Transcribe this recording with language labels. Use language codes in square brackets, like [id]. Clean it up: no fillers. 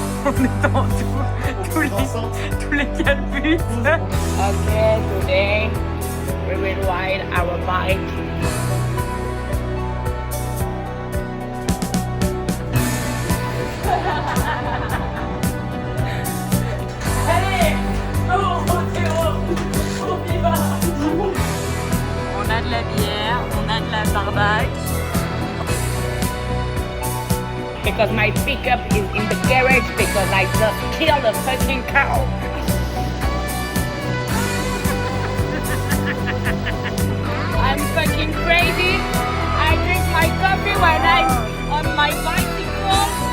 [fr] On est dans tous les calbus. [en] Okay, today we will ride our bike. [fr] Allez, on a de la bière, on a de la barbaque. [en] Because my pickup is in the garage because I just killed a fucking cow. I'm fucking crazy. I drink my coffee when I'm on my bicycle.